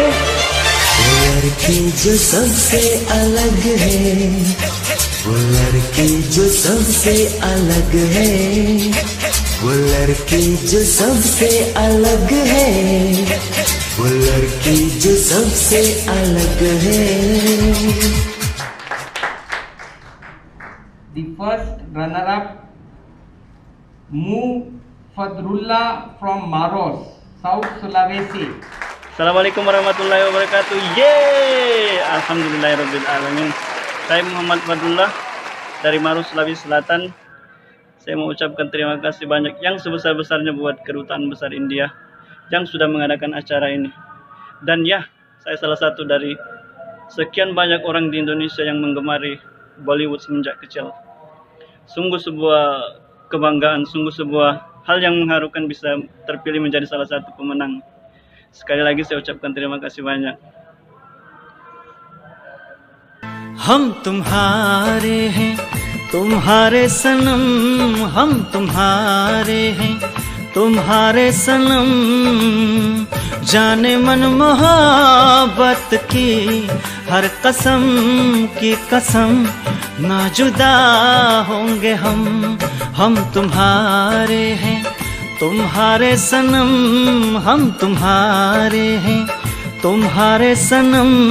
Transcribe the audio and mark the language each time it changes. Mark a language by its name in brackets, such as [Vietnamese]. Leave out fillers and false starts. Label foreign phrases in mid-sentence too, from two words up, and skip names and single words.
[Hindi] वो लड़की जो सबसे अलग है, वो लड़की जो सबसे अलग है, वो लड़की जो सबसे अलग है, वो लड़की जो सबसे अलग है। [English] The first runner-up, Fadrullah from Maros, South Sulawesi. [Arabic] السلام عليكم ورحمة الله وبركاته. Yeay, الحمد لله رب العالمين. [Indonesian] Saya Muhammad Fadrullah dari Maros, Sulawesi Selatan. Saya mau ucapkan terima kasih banyak yang sebesar-besarnya buat Kedutaan Besar India yang sudah mengadakan acara ini. Dan ya, saya salah satu dari sekian banyak orang di Indonesia yang menggemari Bollywood semenjak kecil. Sungguh sebuah kebanggaan, sungguh sebuah hal yang mengharukan bisa terpilih menjadi salah satu pemenang. Sekali lagi saya ucapkan terima kasih banyak. [Hindi] हम तुम्हारे हैं, तुम्हारे सनम, हम तुम्हारे हैं, तुम्हारे सनम। जाने मन मोहब्बत की हर कसम की कसम, ना जुदा होंगे हम तुम्हारे हैं, तुम्हारे सनम, हम तुम्हारे हैं, तुम्हारे सनम।